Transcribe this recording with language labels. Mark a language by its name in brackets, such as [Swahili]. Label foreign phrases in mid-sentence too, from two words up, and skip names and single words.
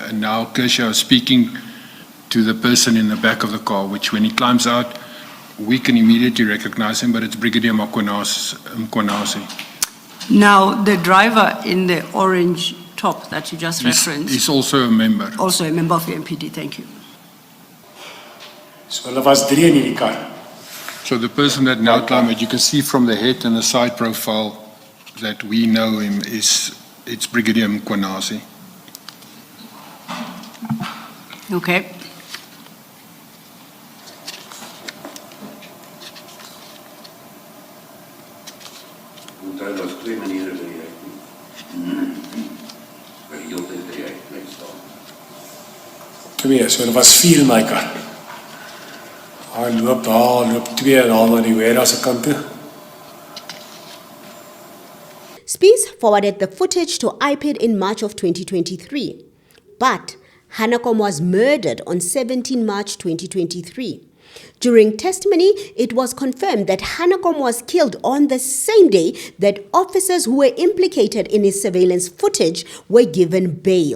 [English] And now Kershaw is speaking to the person in the back of the car, which when he climbs out, we can immediately recognize him, but it's Brigadier Mkwanazi. Now, the driver in the orange top that you just referenced. He's also a member. Also a member of the MPD, thank you. [Afrikaans] So hulle was 3 in hierdie kar. [English] So the person that now climbed, you can see from the head and the side profile that we know him it's Brigadier Mkwanazi. Okay. [Afrikaans] Daar was 2 maniere dat jy maar die hele tyd dat jy bly staan. 2, so hulle was 4 in my kar. Hy loop daar, loop 2 daar na die warehouse se kant toe. [English] Spies forwarded the footage to IPID in March of 2023, but Hanekom was murdered on 17 March 2023. During testimony, it was confirmed that Hanekom was killed on the same day that officers who were implicated in his surveillance footage were given bail.